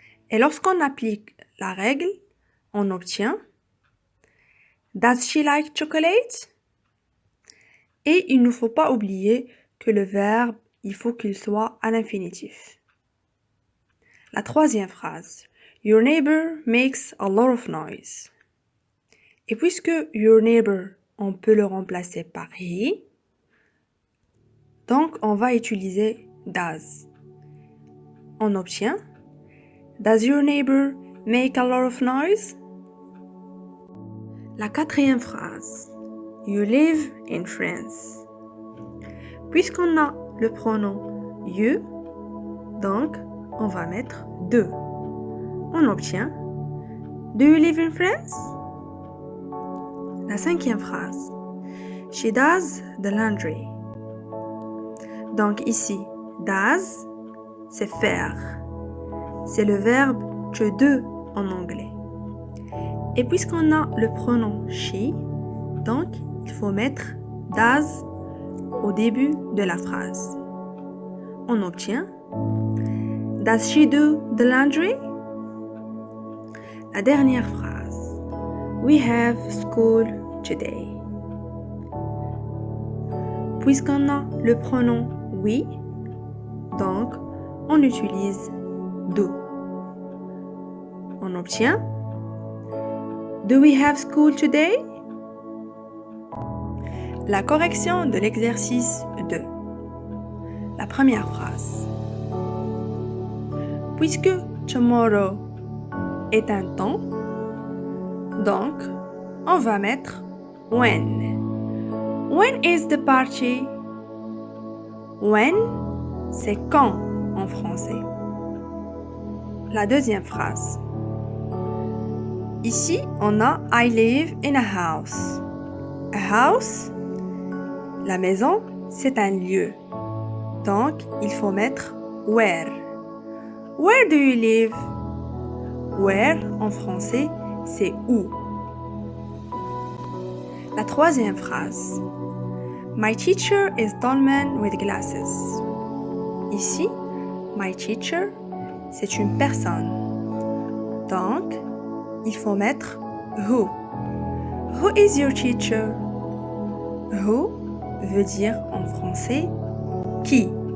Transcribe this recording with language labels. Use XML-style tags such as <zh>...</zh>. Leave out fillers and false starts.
<fr>Et lorsqu'on applique la règle, on obtient</fr> <en>Does she like chocolate?</en> <fr>Et il ne faut pas oublier que le verbe, il faut qu'il soit à l'infinitif. La troisième phrase.</fr> <en>Your neighbor makes a lot of noise.</en> <fr>Et puisque</fr> <en>your neighbor,</en> <fr>on peut le remplacer par he. Donc, on va utiliser does. On obtient</fr> <en>Does your neighbor make a lot of noise?</en> <fr>La quatrième phrase.</fr> <en>You live in France.</en> <fr>Puisqu'on a le pronom you, donc on va mettre de. On obtient</fr> <en>Do you live in France?</en> <fr>La cinquième phrase.</fr> <en>She does the laundry.</en> <fr>Donc ici, does, c'est faire. C'est le verbe to do en anglais. Et puisqu'on a le pronom she, donc il faut mettre does au début de la phrase. On obtient</fr> <en>Does she do the laundry?</en> <fr>La dernière phrase.</fr> <en>We have school today.</en> <fr>Puisqu'on a le pronom we, donc on utilise do. On obtient</fr> <en>Do we have school today?</en> <fr>La correction de l'exercice 2. La première phrase. Puisque tomorrow est un temps, donc on va mettre when.</fr> <en>When is the party? When,</en> <fr>c'est quand en français. La deuxième phrase. Ici, on a</fr> <en>I live in a house.</en> <fr>A house, la maison, c'est un lieu. Donc, il faut mettre</fr> <en>where. Where do you live?</en> <fr>Where, en français, c'est où. La troisième phrase.</fr> <en>My teacher is tall man with glasses.</en> <fr>Ici, my teacher, c'est une personne. Donc, il faut mettre</fr> <en>who. Who is your teacher?</en> <fr>Who veut dire en français qui.</fr>